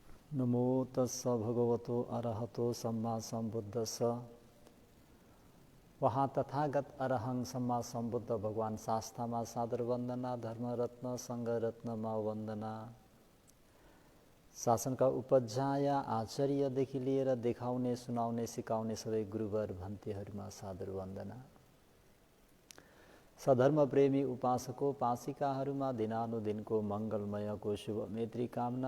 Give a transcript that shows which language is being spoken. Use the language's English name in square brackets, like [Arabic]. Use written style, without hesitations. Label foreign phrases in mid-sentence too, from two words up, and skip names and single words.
[Pali] नमो तस्स भगवतो अरहतो सम्मा सम्बुद्धस्स। [Nepali] वहाँ [Pali] तथागत अरहं सम्मा सम्बुद्ध [Nepali] भगवान शास्त्रामा सादर वन्दना, धर्मरत्न सङ्घरत्नमा वन्दना। शासनका उपाध्याय आचार्यदेखि लिएर देखाउने, सुनाउने, सिकाउने सबै गुरुवर भन्तीहरूमा सादर वन्दना। सधर्म प्रेमी उपासको पासिकाहरूमा दिनानुदिनको मङ्गलमयको शुभ मैत्री कामना।